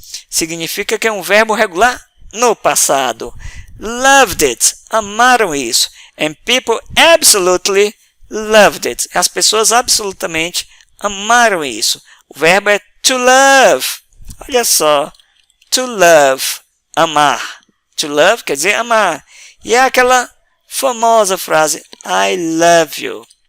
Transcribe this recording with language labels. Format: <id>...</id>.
<pt>Significa que é um verbo regular no passado.</pt> <en>Loved it.</en> <pt>Amaram isso.</pt> <en>And people absolutely loved it.</en> <pt>As pessoas absolutamente amaram isso. O verbo é to love. Olha só. To love. Amar.</pt> <en>To love</en> <pt>quer dizer amar. E é aquela famosa frase</pt> <en>I love you.</en>